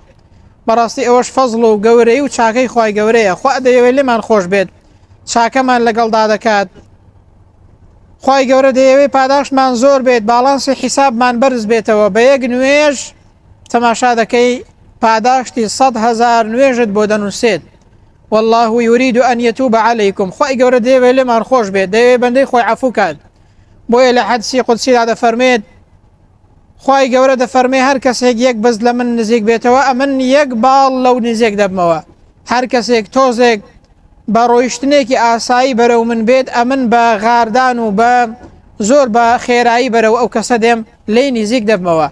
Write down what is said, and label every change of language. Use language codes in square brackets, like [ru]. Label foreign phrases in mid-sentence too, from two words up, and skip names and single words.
[ckb] بەڕاستی ئەوەش فەزڵ و گەورەی و چاکەی خوای گەورەیە. خوا دەیەوێت لێمان خۆش بێت، چاکەمان لەگەڵدا دەکات، خوای گەورە دەیەوێت پاداشمان زۆر بێت، باڵانسی حیسابمان بەرز بێتەوە. بە یەک نوێژ تەماشا دەکەی پاداشتی 100,000 نوێژت بۆ دەنووسێت. [ar] والله يريد أن يتوب عليكم. [ckb] خوای گەورە دەیەوێت لێمان خۆش بێت، دەیەوێت بەندەی خۆی عەفو کات. بۆیە لە حەدیسی قودسیدا دەفەرمێت خوای گەورە دەفەرمێ هەر کەسێک یەک بەس لە من نزیک بێتەوە ئەمن یەک باڵ لەو نزیک دەبمەوە. هەر کەسێک تۆزێک بە ڕۆیشتنێکی ئاسایی بەرەو من بێت ئەمن بە غاردان و بە زۆر بە خێرایی بەرەو ئەو کەسە دێم لی نزیک دەبمەوە.